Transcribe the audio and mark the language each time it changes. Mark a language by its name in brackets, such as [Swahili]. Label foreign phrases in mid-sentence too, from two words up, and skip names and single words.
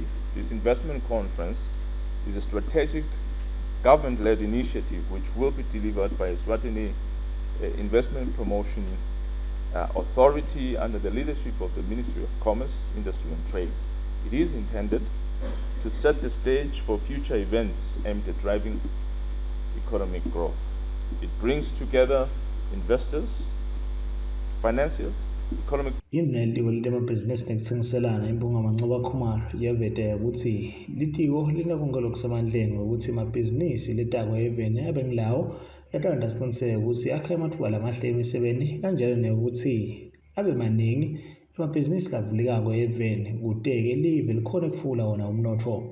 [English] This investment conference is a strategic government-led initiative which will be delivered by Eswatini Investment Promotion Authority under the leadership of the Ministry of Commerce, Industry and Trade. It is intended to set the stage for future events aimed at driving economic growth. It brings together investors, financiers, economic [Swati] Imnelitiko litemabhizinisi nekutsengiselana imbonga Mancoba Khumalo yaveta ukuthi litiko linakonke lokusemandleni ngokuthi amabhizinisi letakwa eveni abe ngilawo latanda siqiniseke ukuthi akha amathuba lamahle emisebeni kanjalo nekuthi abe maningi amabhizinisi lavulekako eveni kuteke live likhona kufula wona umnotho.